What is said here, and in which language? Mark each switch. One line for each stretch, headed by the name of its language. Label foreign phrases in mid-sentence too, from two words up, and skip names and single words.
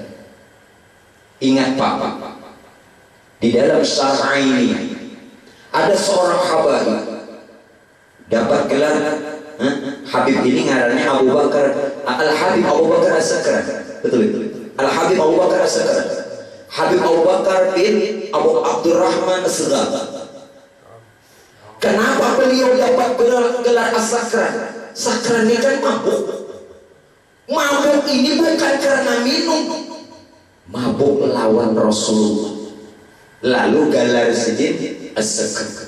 Banjar: Ingat Pak, di dalam syarah ini ada seorang habaib dapat gelar Habib ini ngarannya Abu Bakar Al-Habib Abu Bakar As-Sakran, betul itu? Al-Habib Abu Bakar As-Sakran, Habib Abu Bakar bin Abu Abdurrahman As-Saghab.
Indonesian: Kenapa beliau dapat gelar As-Sakran? Sakran ini kan mabuk. Mabuk ini bukan karena minum, mabuk melawan Rasulullah. Lalu gelar sedikit As-Sakran.